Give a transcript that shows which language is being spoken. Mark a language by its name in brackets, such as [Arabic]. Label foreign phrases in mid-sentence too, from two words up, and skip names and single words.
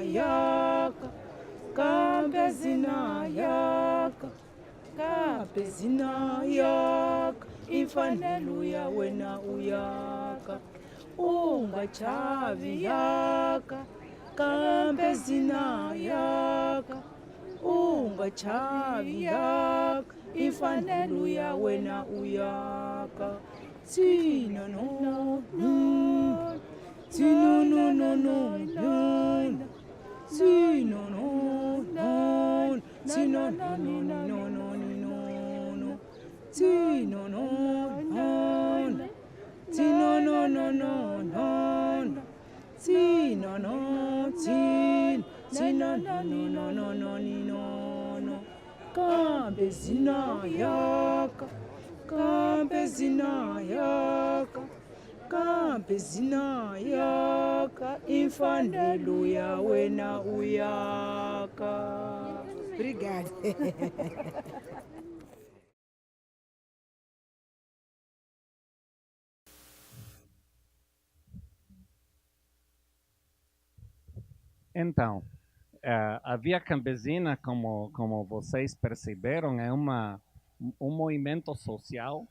[Tsonga] yaka, campesina yaka, campesina yaka, imfanelo ya wena uyaka, ungachavi yaka, campesina yaka, ungachavi yaka, imfanelo ya wena uyaka, sina no. No, no, no, no, no. Si no, no, no. Si no, no, no, no, no, no, no. Si no, no, no. Si no, no, no, no, no. no, sin, no, no, no, no, no, no, no. Campesina yaka, campesina yaka, campesina yaka, infandelo ya wena uyaka. [Portuguese] Obrigada. Então, a Via Campesina, como vocês perceberam, é um movimento social